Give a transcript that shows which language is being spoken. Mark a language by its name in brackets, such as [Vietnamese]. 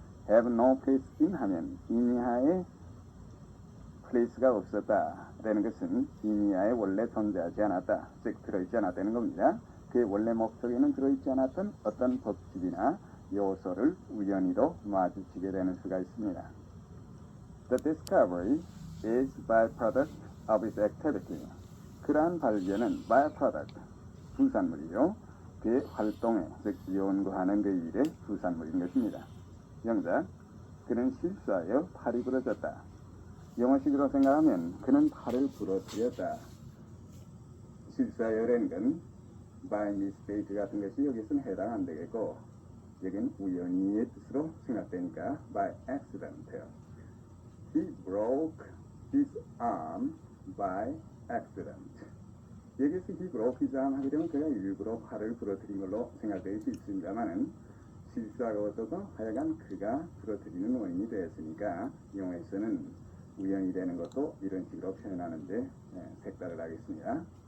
[English] have no place in [Korean] 하면 임의하에 place가 없었다 라는 것은 임의하에 원래 존재하지 않았다 즉 들어있지 않았다는 겁니다. 그의 원래 목적에는 들어있지 않았던 어떤 법칙이나 요소를 우연히도 마주치게 되는 수가 있습니다. [English] The discovery is byproduct of its activity. [Korean] 그러한 발견은 byproduct, 부산물이죠. 그의 활동에, 즉 연구하는 그 일의 부산물인 것입니다. 영작, 그는 실수하여 팔이 부러졌다. 영어식으로 생각하면 그는 팔을 부러뜨렸다. 실수하여라는 건 [English] by mistake [Korean] 같은 것이 여기서는 해당 안 되겠고 여기는 우연히의 뜻으로 생각되니까 [English] by accident. He broke his arm by accident. [Korean] 여기서 [English] he broke his arm [Korean] 하게 되면 그가 일부러 팔을 부러뜨린 걸로 생각될 수 있습니다만은 실수하고서도 하여간 그가 부러뜨리는 원인이 되었으니까 영어에서는 우연히 되는 것도 이런 식으로 표현하는데 색다를 하겠습니다.